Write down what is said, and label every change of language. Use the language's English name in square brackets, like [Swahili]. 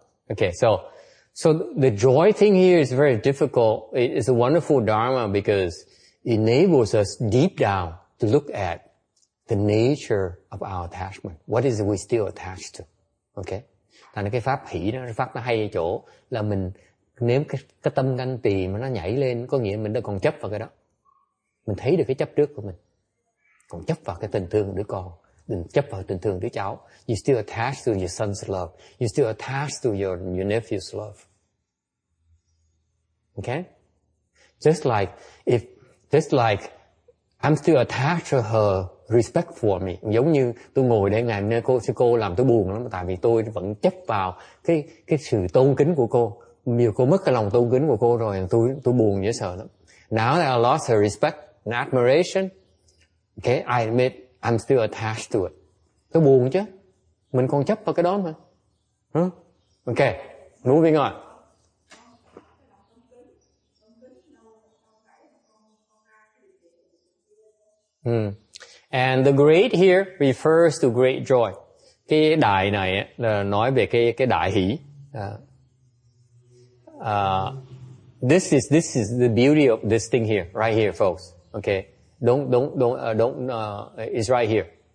[English] Okay, so the joy thing here is very difficult. It's a wonderful dharma because it enables us deep down to look at the nature of our attachment. What is it we still attached to? Okay. [Vietnamese] Thành ra cái pháp hỷ đó, pháp nó hay ở chỗ là mình, nếu cái tâm ganh tỳ mà nó nhảy lên, có nghĩa mình đã còn chấp vào cái đó. Mình thấy được cái chấp trước của mình. Còn chấp vào cái tình thương của đứa con, đừng chấp vào tình thương đứa cháu. [English] You still attached to your son's love. You still attached to your nephew's love. Okay? Just like I'm still attached to her respect for me. [Vietnamese] Giống như tôi ngồi đây ngày hôm nay cô làm tôi buồn lắm, tại vì tôi vẫn chấp vào cái sự tôn kính của cô. Nhiều cô mất cái lòng tôn kính của cô rồi, tôi buồn dễ sợ lắm. [English] Now that I lost her respect and admiration, okay, I admit I'm still attached to it. [Vietnamese] Tôi buồn chứ. Mình còn chấp vào cái đó mà. [English] Okay, moving on. And the great here refers to great joy. [Vietnamese] Cái đại này là nói về cái đại hỷ. [English] This is the beauty of this thing here, right here, folks. Okay, don't. It's right here.